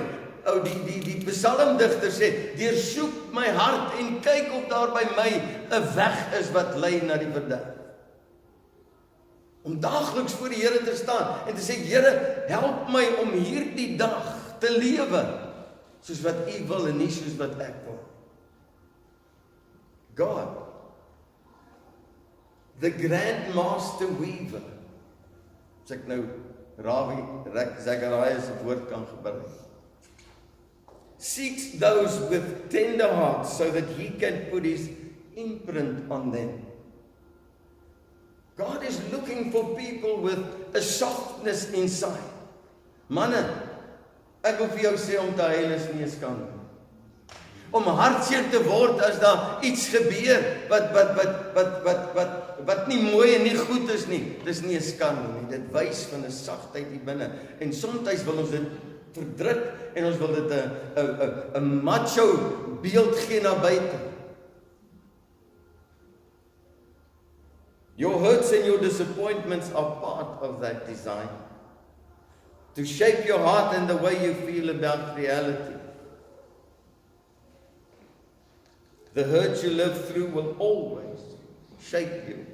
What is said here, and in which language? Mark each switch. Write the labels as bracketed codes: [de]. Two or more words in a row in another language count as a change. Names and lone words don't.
[af] Die psalmdigter sê, deursoek my hart en kyk of daar by my 'n weg is wat lei na die verderf. Om daagliks voor die Here te staan en te sê, Here, help my om hierdie dag te lewe soos wat u wil en nie soos wat ek wil. [en] God, the grand master weaver, [af] as ek nou Ravi Zacharias se woord kan gebruik, [en] seeks those with tender hearts so that he can put his imprint on them. God is looking for people with a softness inside. [af] Manne, ek wil vir jou sê om te huil is nie 'n skande. Om hartseer te word as daar iets gebeur wat nie mooi en nie goed is nie, dis nie 'n skande nie. Dit wys van 'n sagtheid hier binne. En soms wil ons dit verdruk en ons wil dit 'n macho beeld gee na buite. [en] Your hurts and your disappointments are part of that design. To shape your heart and the way you feel about reality. The hurt you live through will always shape you.